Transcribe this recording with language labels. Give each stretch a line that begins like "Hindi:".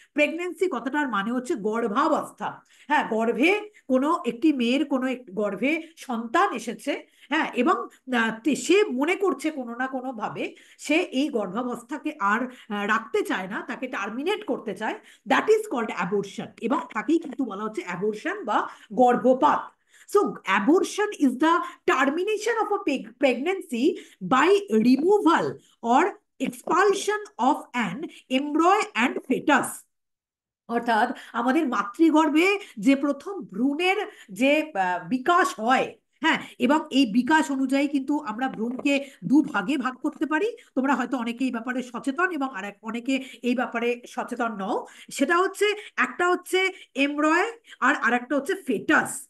Bangla: Pregnancy কথাটার মানে হচ্ছে গর্ভাবস্থা। হ্যাঁ, গর্ভে কোনো একটি মেয়ের কোনো গর্ভে সন্তান এসেছে। হ্যাঁ, এবং সে মনে করছে কোনো না কোনো ভাবে সে এই গর্ভাবস্থাকে আর রাখতে চায় না, তাকে টার্মিনেট করতে চায়।
English: that is called
Bangla: অ্যাবর্শন, এবং তাকেই কিন্তু বলা হচ্ছে অ্যাবর্শন বা গর্ভপাত।
English: So, abortion is the termination of a pregnancy by removal or expulsion of an embryo and fetus.
Bangla: অর্থাৎ আমাদের মাতৃগর্ভে যে প্রথম ভ্রূণের যে বিকাশ হয়, হ্যাঁ, এবং এই বিকাশ অনুযায়ী কিন্তু আমরা ভ্রূণকে দুভাগে ভাগ করতে পারি। তোমরা হয়তো অনেকে এই ব্যাপারে সচেতন, এবং আর অনেকে এই ব্যাপারে সচেতন নও। সেটা হচ্ছে, একটা হচ্ছে এমব্রয় আর আরেকটা হচ্ছে ফেটাস।